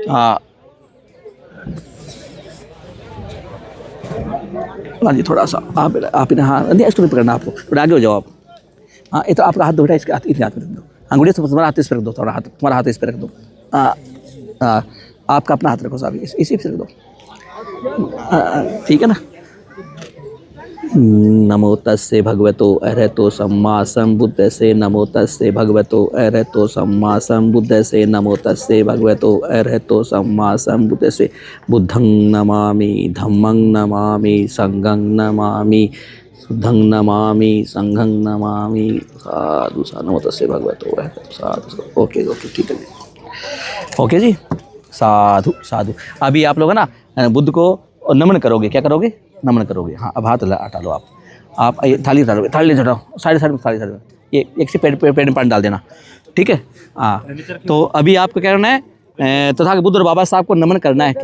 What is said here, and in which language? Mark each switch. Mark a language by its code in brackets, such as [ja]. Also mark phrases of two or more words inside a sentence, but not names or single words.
[hi] हाँ हाँ जी, थोड़ा सा आप इन्हें, हाँ नहीं इसको भी पकड़ना, आपको थोड़ा आगे हो जाओ आप। हाँ ये तो आपका हाथ दो बेटा, इसके हाथ, इधर हाथ में रख दो। हाँ गुड़िया तुम्हारा हाथ इस पर रख दो, थोड़ा हाथ, तुम्हारा हाथ इस पर रख दो। हाँ हाँ आपका अपना हाथ रखो साहब, इसी पे रख दो। ठीक है ना। [pi] नमो तस्से भगवतो अरहतो सम्मा संबुद्धस्से नमो तस्से भगवतो अरहतो सम्मा संबुद्धस्से नमो तस्से भगवतो अरहतो सम्मा संबुद्धस्से बुद्धं नमामि धम्मं नमामि संघं नमामि शुद्धं नमामि संघं नमामि साधु साधु। नमो तस्से भगवतो अरहतो साधु। [en] OK OK [hi] ठीक है जी, ओके जी, [pi] साधु साधु। [hi] अभी आप लोग है ना बुद्ध को नमन करोगे, क्या करोगे? नमन करोगे। हाँ अब हाथ हटा लो आप ये थाली डालोगे, थाली हटाओ, साइड में थाली साइड में, ये एक से पेट में पानी डाल देना, ठीक है। हाँ तो अभी आपको क्या करना है, तथा बुद्ध और बाबा साहब को नमन करना है।